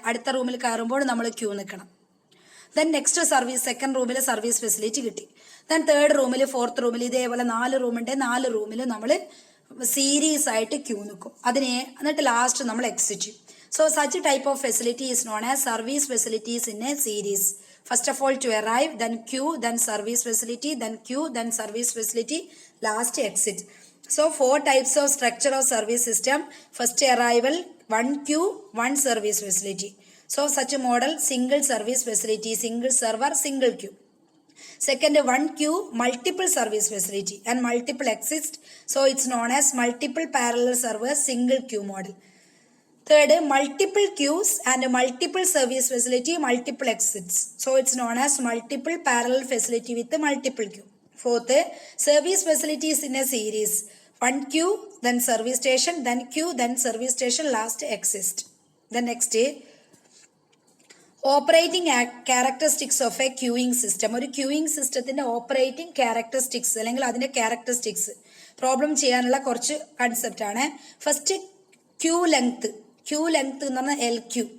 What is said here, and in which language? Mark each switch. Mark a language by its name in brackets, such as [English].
[Malayalam] അടുത്ത റൂമിൽ കയറുമ്പോൾ നമ്മൾ ക്യൂ നിൽക്കണം. ദെൻ നെക്സ്റ്റ് സെക്കൻഡ് റൂമിൽ സർവീസ് ഫെസിലിറ്റി കിട്ടി. ദെൻ തേർഡ് റൂമിൽ, ഫോർത്ത് റൂമിൽ, ഇതേപോലെ 4 റൂമുണ്ട്. 4 റൂമിൽ നമ്മൾ സീരീസ് ആയിട്ട് ക്യൂ നിൽക്കും. എന്നിട്ട് ലാസ്റ്റ് നമ്മൾ എക്സിറ്റ് ചെയ്യും. [English] So such type of facility is known as service facilities in a series. First of all to arrive, then queue, then service facility, then queue, then service facility, last exit. So 4 types of structure of service system. First arrival, 1 queue, 1 service facility. So such a model, single service facility, single server, single queue. Second, 1 queue, multiple service facility and multiple exits. So it's known as multiple parallel server, single queue model. Third, multiple queues and multiple service facility, multiple exits. So it's known as multiple parallel facility with multiple queue. Fourth, service facilities in a series. 1 queue, then service station, then queue, then service station, last exit. The next, operating characteristics of a queuing system. [Malayalam] ഒരു queuing സിസ്റ്റത്തിന്റെ operating characteristics അല്ലെങ്കിൽ അതിന്റെ characteristics problem ചെയ്യാനുള്ള കുറച്ച് concept ആണ്. [English] first, queue length [Malayalam] എന്ന് പറഞ്ഞാൽ [English] LQ.